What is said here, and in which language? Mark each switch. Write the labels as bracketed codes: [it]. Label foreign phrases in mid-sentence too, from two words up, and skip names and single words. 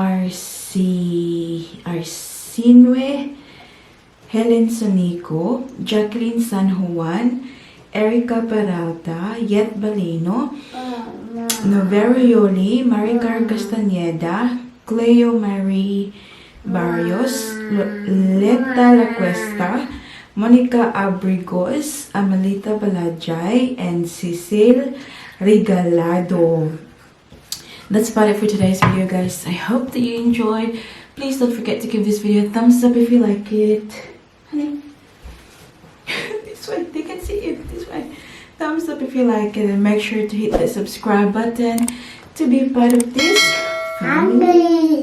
[en] Arsinue, Helen Sonico, Jacqueline San Juan, Erica Peralta, Yet Balino, Novero Yoli, Maricar Castaneda, Cleo Marie Barrios, Leta La Cuesta, Monica Abrigos, Amelita Balajay, and Cecile Regalado. That's about it for today's video, guys. I hope that you enjoyed. Please don't forget to give this video a thumbs up if you like it. Honey, this way, they can see you. This way. Thumbs up if you like it, and make sure to hit the subscribe button to be a part of this family.